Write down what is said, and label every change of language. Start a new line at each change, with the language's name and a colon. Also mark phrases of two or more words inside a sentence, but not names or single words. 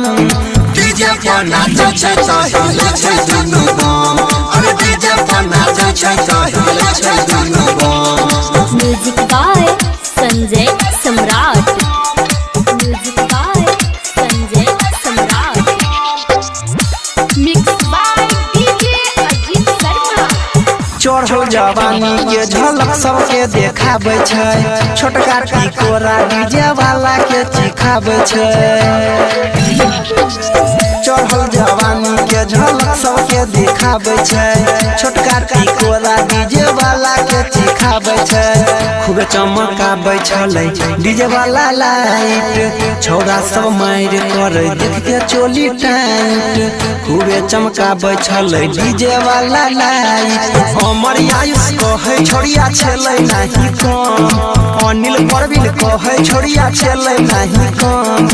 Maithili: डीजे पर नाचे छै त हिले छै दुनु गाम अरे डीजे पर नाचे छै त हिले छै दुनु गाम
English: Music by Sanjay Samrat. Music by Sanjay Samrat. Mixed by DJ Ajit Sharma.
Maithili: चढ़ो जवानी के झलक सबके देखाबै छै छोटका टिकोरा डीजे वाला के चिखाबै छै चढ़ल जवानी के झलक सबके देखाबै छै छोटका टिकोरा डीजे वाला के चिखाबै छै खूब चमकाबै छलै डीजे वाला लाइट छौरा सब मारि करे देख के चोली टाइट खूबे चमकाबै छलै डीजे वाला लाइट अमर आयुष कहे छोड़िया छलै नहीं कम अनिल परवीन कहे छोड़िया छलै नहीं कम